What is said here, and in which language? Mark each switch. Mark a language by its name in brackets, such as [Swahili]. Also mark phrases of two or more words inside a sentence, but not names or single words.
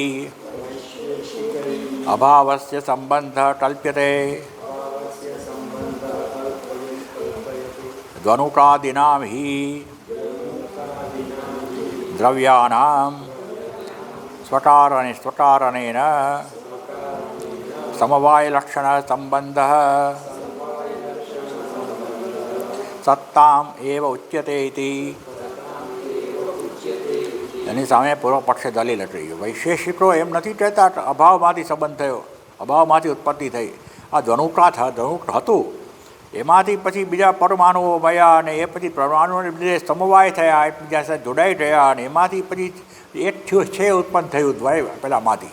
[Sanskrit] અભાવસ્ય સંબંધ કલ્પ્યતે ધ્વનુકાદીનાં હિ દ્રવ્યાણાં સ્વકાरणेन समवायलक्षण संबंध सत्ताम एव उच्यते इति. [Gujarati] એની સામે પૂર્વ પક્ષે દલીલ કરી. વૈશેષિકો એમ નથી કહેતા કે અભાવમાંથી સંબંધ થયો, અભાવમાંથી ઉત્પત્તિ થઈ. આ ધનુક હતું, એમાંથી પછી બીજા પરમાણુઓ મળ્યા અને એ પછી પરમાણુઓને લીધે સમવાય થયા, એકબીજા સાથે જોડાઈ ગયા અને એમાંથી પછી એક છે ઉત્પન્ન થયું દ્વય પેલામાંથી.